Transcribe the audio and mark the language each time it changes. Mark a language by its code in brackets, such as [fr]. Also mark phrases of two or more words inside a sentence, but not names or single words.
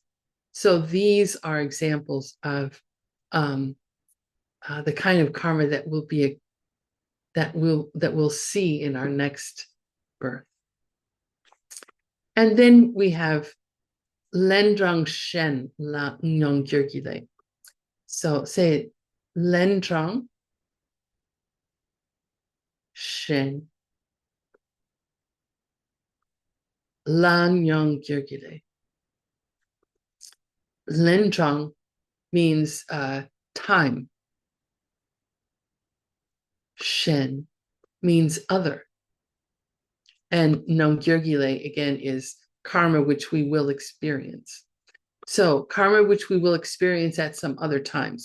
[en] So these are examples of the kind of karma that we'll see in our next birth. And then we have [bo] Lendrang Shen La Nyongyurgile. [en] So say it, [bo] len trong shen lan yong gyurgile. Len trong [en] means time. Shen means other. And non-gyurgile, again, is karma, which we will experience. So karma, which we will experience at some other time.